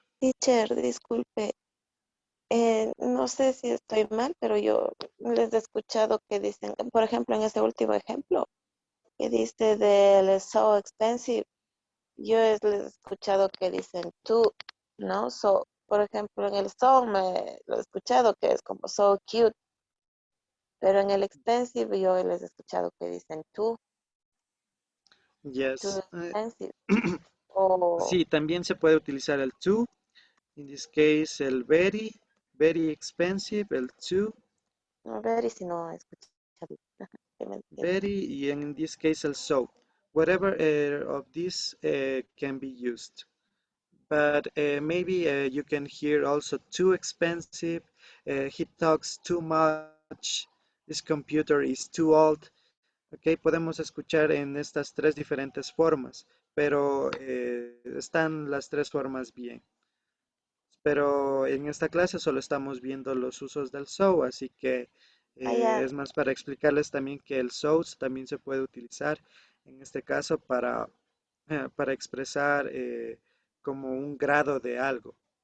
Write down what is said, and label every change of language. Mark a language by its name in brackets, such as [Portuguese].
[Spanish] Teacher, disculpe, no sé si estoy mal, pero yo les he escuchado que dicen, por ejemplo, en ese último ejemplo, que dice del [English] so expensive, [Spanish] les he escuchado que dicen tú, ¿no? So, por ejemplo, en el so me lo he escuchado que es como [English] so cute, [Spanish] pero en el expensive yo les he escuchado que dicen too [English] Yes. expensive, o [Spanish] Sí, también se puede utilizar el to. [English] In this case, el very, very expensive, el to, [Spanish] a ver y si no he escuchado, que me entiendan. [English] very, y in this case, el so. Whatever of these can be used. But maybe you can hear also too expensive, he talks too much, this computer is too old. [Spanish] Ok, podemos escuchar en estas tres diferentes formas, pero están las tres formas bien. Pero en esta clase solo estamos viendo los usos del so, así que Allá, es más para explicarles también que el so también se puede utilizar en este caso para expresar como un grado de algo.